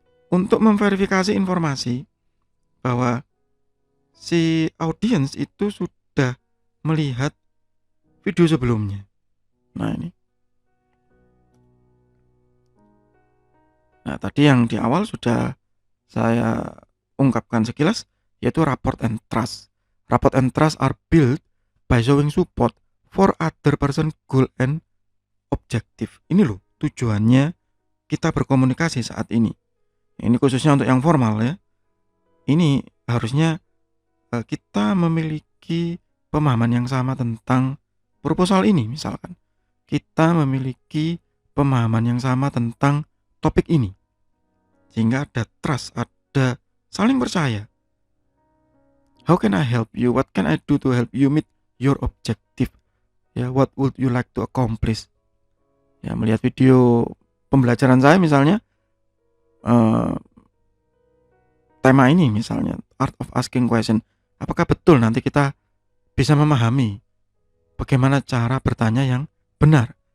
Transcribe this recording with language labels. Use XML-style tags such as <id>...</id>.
<id>Untuk memverifikasi informasi bahwa si audiens itu sudah melihat video sebelumnya. Nah ini. Nah tadi yang di awal sudah saya ungkapkan sekilas, yaitu rapport and trust.</id> <en>Rapport and trust are built by showing support for other person goal and objective.</en> <id>Ini loh tujuannya kita berkomunikasi saat ini. Ini khususnya untuk yang formal ya. Ini harusnya kita memiliki pemahaman yang sama tentang proposal ini misalkan. Kita memiliki pemahaman yang sama tentang topik ini. Sehingga ada trust, ada saling percaya. How can I help you?</id> <en>What can I do to help you meet your objective? Ya, what would you like to accomplish?</en> <id>Ya, melihat video pembelajaran saya misalnya, tema ini misalnya, art of asking question. Apakah betul nanti kita bisa memahami bagaimana cara bertanya yang benar?</id>